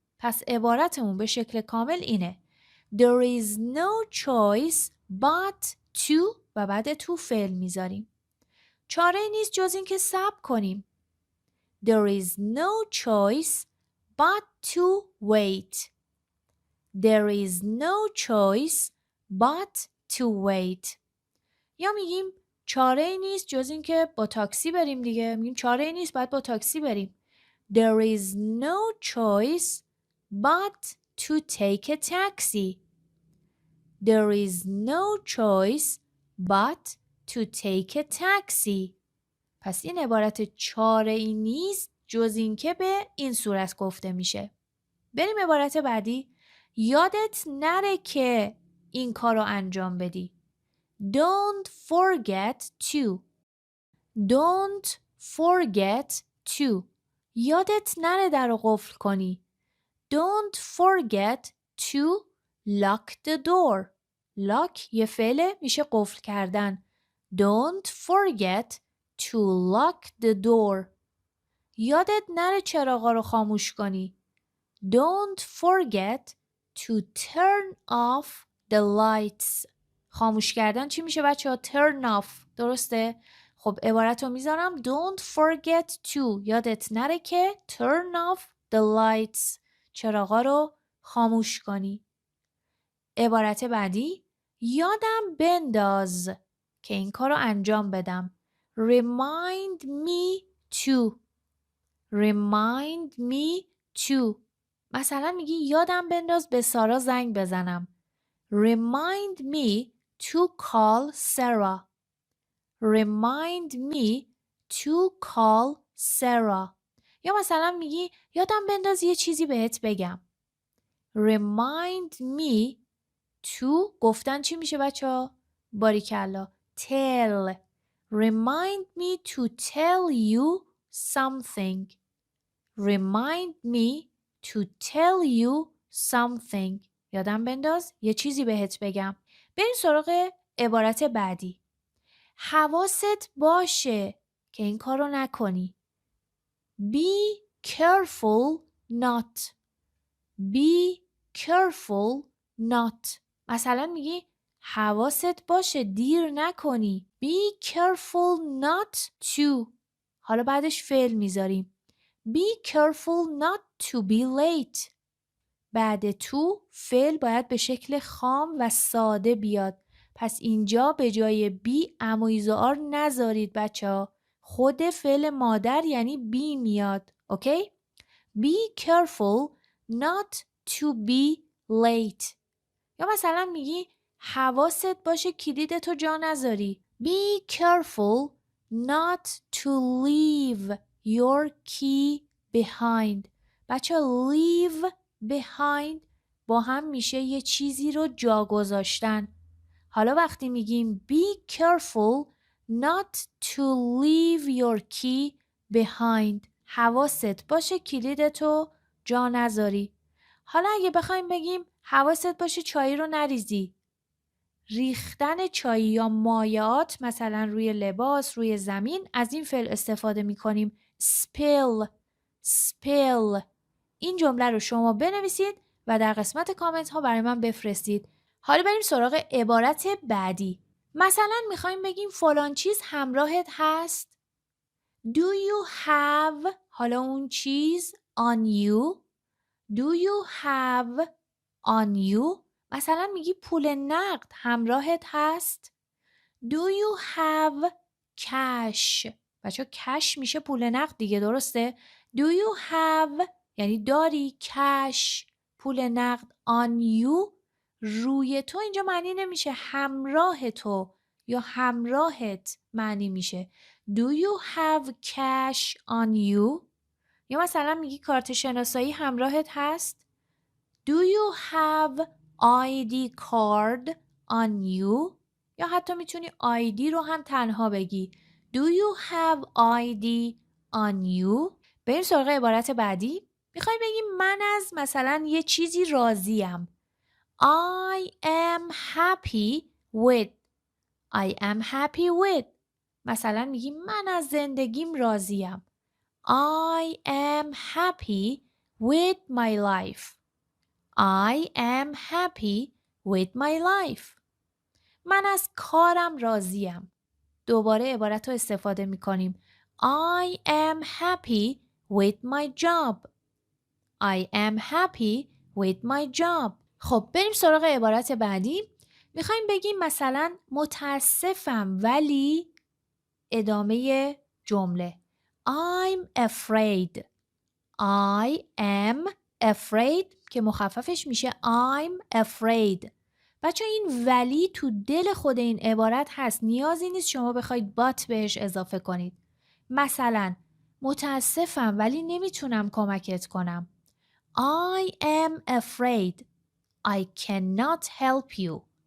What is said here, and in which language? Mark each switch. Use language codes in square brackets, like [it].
[fa] پس عبارتمون به شکل کامل اینه. [en] There is no choice but to [fa] و بعد [en] to [fa] فعل میذاریم. چاره نیست جز این که صبر کنیم. [en] There is no choice but to wait. There is no choice but to wait. [fa] یا میگیم چاره ای نیست جز این که با تاکسی بریم دیگه. میگیم چاره ای نیست باید با تاکسی بریم. [en] There is no choice but to take a taxi. There is no choice but to take a taxi. [fa] پس این عبارت چاره ای نیست جز این که به این صورت گفته میشه. بریم عبارت بعدی. یادت نره که این کار رو انجام بدی. [en] Don't forget to. Don't forget to. [fa] یادت نره در رو قفل کنی. [en] Don't forget to lock the door. [fa] lock یه فعله میشه قفل کردن. [en] Don't forget to lock the door. [fa] یادت نره چراغا رو خاموش کنی. [en] Don't forget to turn off the lights. [fa] خاموش کردن چی میشه بچه ها؟ turn off. درسته؟ خب عبارت رو میذارم. [en] Don't forget to. [fa] یادت نره که [en] turn off the lights. [fa] چراغا رو خاموش کنی. عبارت بعدی. یادم بنداز که این کار رو انجام بدم. [en] Remind me to. Remind me to. [fa] مثلا میگی یادم بنداز به سارا زنگ بزنم. [en] Remind me to call Sarah. Remind me to call Sarah. [fa] یا مثلا میگی یادم بنداز یه چیزی بهت بگم. [en] Remind me to [fa] گفتن چی میشه بچه ها؟ باریکلا. [en] Tell. Remind me to tell you something. Remind me to tell you something. [fa] یادم بنداز یه چیزی بهت بگم. بریم سراغ عبارت بعدی. حواست باشه که این کارو نکنی. [en] Be careful not. Be careful not. [fa] مثلا میگی حواست باشه دیر نکنی. [en] Be careful not to. [fa] حالا بعدش فعل میذاریم. [en] Be careful not to be late. [fa] بعد تو فعل باید به شکل خام و ساده بیاد. پس اینجا به جای بی امویزار نذارید بچه ها. خود فعل مادر یعنی بی میاد. [en] Okay? Be careful not to be late. [fa] یا مثلا میگی حواست باشه کلیدتو جا نذاری. [en] Be careful not to leave your key behind. [fa] بچه leave behind با هم میشه یه چیزی رو جا گذاشتن. حالا وقتی میگیم [en] be careful not to leave your key behind. [fa] حواست باشه کلیدتو جا نذاری. حالا اگه بخوایم بگیم حواست باشه چای رو نریزی. ریختن چای یا مایعات مثلا روی لباس، روی زمین، از این فعل استفاده می کنیم. spill. spill. این جمله رو شما بنویسید و در قسمت کامنت ها برای من بفرستید. حالا بریم سراغ عبارت بعدی. مثلا میخوایم بگیم فلان چیز همراهت هست. [en] Do you have [fa] حالا اون چیز [en] on you. Do you have on you. [fa] مثلا میگی پول نقد همراهت هست. [en] Do you have cash. [fa] بچه cash میشه پول نقد دیگه، درسته؟ [en] Do you have [fa] یعنی داری cash پول نقد on you روی تو اینجا معنی نمیشه همراه تو یا همراهت معنی میشه. [en] Do you have cash on you. [fa] یا مثلا میگی کارت شناسایی همراهت هست. [en] Do you have ID card on you. [fa] یا حتی میتونی ID رو هم تنها بگی. [en] Do you have ID on you. [fa] بریم سراغ عبارت بعدی. میخوای بگیم من از مثلا یه چیزی راضیم. [en] I am happy with. I am happy with. [fa] مثلا میگی من از زندگیم راضیم. [en] I am happy with my life. I am happy with my life. [fa] من از کارم راضیم. دوباره عبارت رو استفاده می کنیم. [en] I am happy with my job. I am happy with my job. [fa] خب بریم سراغ عبارت بعدی. میخوایم بگیم مثلا متاسفم ولی ادامه جمله. [en] I'm afraid. I am afraid [fa] که مخففش میشه [en] I'm afraid. [fa] بچه این ولی تو دل خود این عبارت هست. نیازی نیست شما بخواید but بهش اضافه کنید. مثلا متاسفم ولی نمیتونم کمکت کنم. [en] I am afraid. I cannot help you.